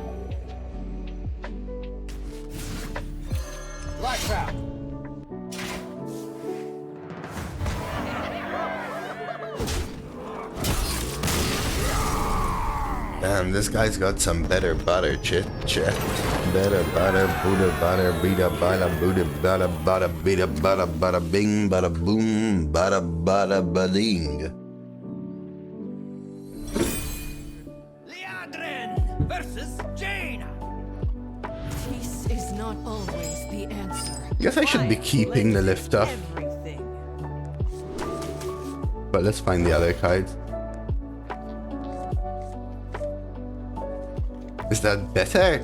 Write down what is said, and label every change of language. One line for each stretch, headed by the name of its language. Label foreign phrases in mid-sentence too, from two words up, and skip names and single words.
English: Lights out. Damn, this guy's got some better butter, chat. Better butter, butter, bida, bada, buddha, bada, bada, bida, bada, bada, bing, bada, boom, bada, bada, bading. Liadrin versus Jaina. Peace is not always the answer. Guess I should be keeping the lift off, Everything. but let's find the other cards. Is that better?